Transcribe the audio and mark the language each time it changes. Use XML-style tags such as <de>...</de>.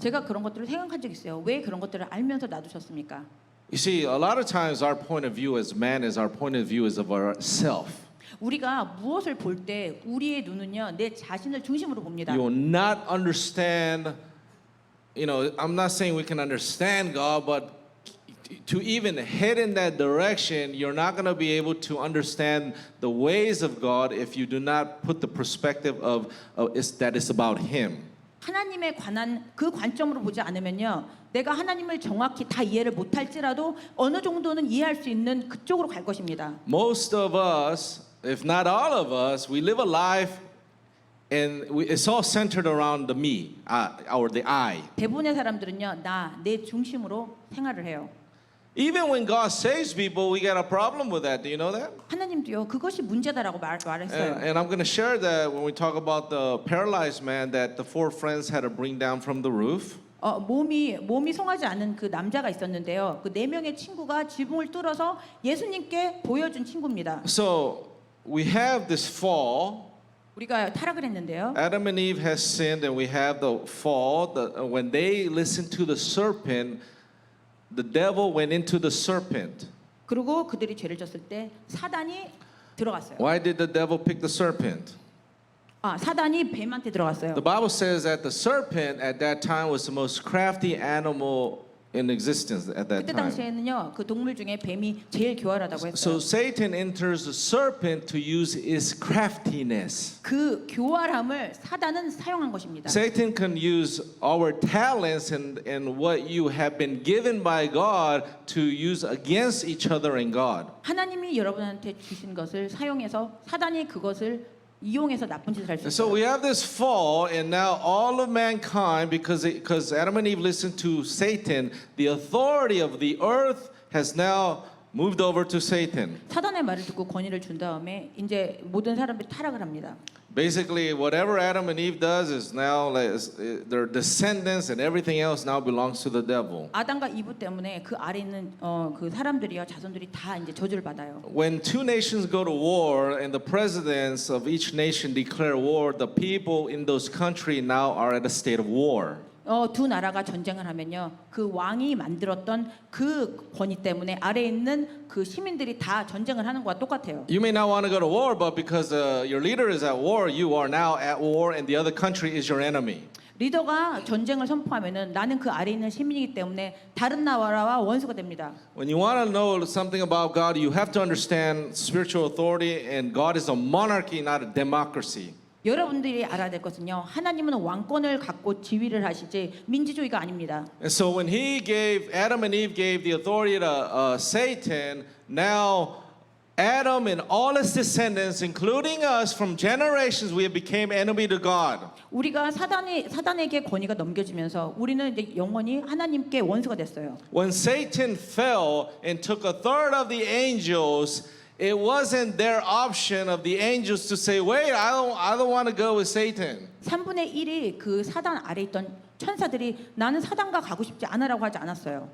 <ko>제가 그런 것들을 생각한 적 있어요. 왜 그런 것들을 알면서 놔두셨습니까?</ko> <en>You see, a lot of times our point of view as man is our point of view is of ourself.</en> <ko>우리가 무엇을 볼 때 우리의 눈은요 내 자신을 중심으로 봅니다.</ko> <en>You will not understand. I'm not saying we can understand God, but to even head in that direction, you're not going to be able to understand the ways of God if you do not put the perspective of that it's about Him.</en> <ko>하나님에 관한 그 관점으로 보지 않으면요 내가 하나님을 정확히 다 이해를 못할지라도 어느 정도는 이해할 수 있는 그쪽으로 갈 것입니다.</ko> <en>Most of us, if not all of us, we live a life and it's all centered around the me, or the I.</en> <ko>대부분의 사람들은요 내 중심으로 생활을 해요.</ko> <en>Even when God saves people, we got a problem with that. Do you know that?</en> <ko>하나님도요 그것이 문제다라고 말했어요.</ko> <en>And I'm going to share that when we talk about the paralyzed man that the four friends had to bring down from the roof.</en> <ko>몸이 송하지 않은 그 남자가 있었는데요. 그 네 명의 친구가 지붕을 뚫어서 예수님께 보여준 친구입니다.</ko> <en>So we have this fall.</en> <ko>우리가 타락을 했는데요.</ko> <en>Adam and Eve has sinned, and we have the fall. When they listened to the serpent, the devil went into the serpent.</en> <ko>그리고 그들이 죄를 졌을 때 사단이 들어갔어요.</ko> <en>Why did the devil pick the serpent?</en> <ko>사단이 뱀한테 들어갔어요.</ko> <en>The Bible says that the serpent at that time was the most crafty animal in existence at that</en> <ko>그때</ko> <en>time.</en> <ko>당시에는요 그 동물 중에 뱀이 제일 교활하다고</ko> <en>So</en> <ko>했어요.</ko> <en>Satan enters the serpent to use his craftiness.</en> <ko>그 교활함을 사단은 사용한 것입니다.</ko> <en>Satan can use our talents and what you have been given by God to use against each other and God.</en> <ko>하나님이 여러분한테 주신 것을 사용해서 사단이 그것을 이용해서 나쁜 짓을 할 수</ko> <en>And so</en> <ko>있어요.</ko> <en>we have this fall, and now all of mankind, because Adam and Eve listened to Satan, the authority of the earth has now moved over to Satan.</en> <ko>사단의 말을 듣고 권위를 준 다음에 이제 모든 사람들이 타락을 합니다.</ko> <en>Basically, whatever Adam and Eve does is now their descendants and everything else now belongs to the devil.</en> <ko>아담과 이브 때문에 그 아래 있는 그 사람들이요 자손들이 다 이제 저주를 받아요.</ko> <en>When two nations go to war and the presidents of each nation declare war, the people in those countries now are at a state of war.</en> <ko>두 나라가 전쟁을 하면요 그 왕이 만들었던 그 권위 때문에 아래 있는 그 시민들이 다 전쟁을 하는 것과 똑같아요.</ko> <en>You may not want to go to war, but because your leader is at war, you are now at war, and the other country is your enemy.</en> <ko>리더가 전쟁을 선포하면은 나는 그 아래 있는 시민이기 때문에 다른 나라와 원수가 됩니다.</ko> <en>When you want to know something about God, you have to understand spiritual authority, and God is a monarchy, not a democracy.</en> <ko>여러분들이 알아야 될 것은요. 하나님은 왕권을 갖고 지휘를 하시지 민주주의가 아닙니다.</ko> <en>And so when Adam and Eve gave the authority to Satan, now Adam and all his descendants, including us from generations, we have became enemy to God.</en> <ko>우리가 사단에게 권위가 넘겨지면서 우리는 이제 영원히 하나님께 원수가 됐어요.</ko> <en>When Satan fell and took a third of the angels, it wasn't their option of the angels to say, "Wait, I don't want to go with Satan."</en> <ko>3분의 1이 그 사단 아래 있던 천사들이 나는 사단과 가고 싶지 않아라고 하지 않았어요.</ko>